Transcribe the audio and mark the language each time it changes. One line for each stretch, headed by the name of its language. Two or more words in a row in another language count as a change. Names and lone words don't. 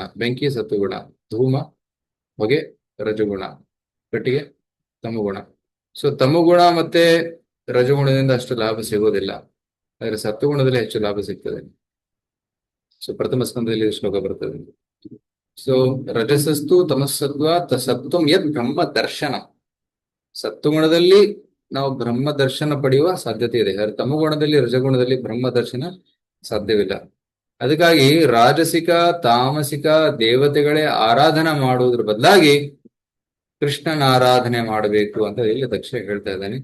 Kannada: ಬೆಂಕಿ ಸತ್ವಗುಣ, ಧೂಮ ಹೊಗೆ ರಜಗುಣ, ಕಟ್ಟಿಗೆ ತಮಗುಣ. ಸೊ ತಮಗುಣ ಮತ್ತೆ ರಜಗುಣದಿಂದ ಅಷ್ಟು ಲಾಭ ಸಿಗೋದಿಲ್ಲ, ಆದರೆ ಸತ್ವಗುಣದಲ್ಲಿ ಹೆಚ್ಚು ಲಾಭ ಸಿಗ್ತದೆ. ಸೊ ಪ್ರಥಮ ಸ್ಕಂದದಲ್ಲಿ ಶ್ಲೋಕ ಬರ್ತದೆ.
Sanskrit: ಸೊ ರಜಸಸ್ತು ತಮಸ್ಸತ್ವ ಸತ್ವಂ ಯದ್ ಬ್ರಹ್ಮ ದರ್ಶನ.
Kannada: ಸತ್ವಗುಣದಲ್ಲಿ ನಾವು ಬ್ರಹ್ಮ ದರ್ಶನ ಪಡೆಯುವ ಸಾಧ್ಯತೆ ಇದೆ, ಆದರೆ ತಮಗುಣದಲ್ಲಿ ರಜಗುಣದಲ್ಲಿ ಬ್ರಹ್ಮ ದರ್ಶನ ಸಾಧ್ಯವಿಲ್ಲ. ಅದಕ್ಕಾಗಿ ರಾಜಸಿಕ ತಾಮಸಿಕ ದೇವತೆಗಳೇ ಆರಾಧನೆ ಮಾಡುವುದ್ರ ಬದಲಾಗಿ ಕೃಷ್ಣನ ಆರಾಧನೆ ಮಾಡಬೇಕು ಅಂತ ಇಲ್ಲಿ ದಕ್ಷ ಹೇಳ್ತಾ ಇದ್ದಾನೆ.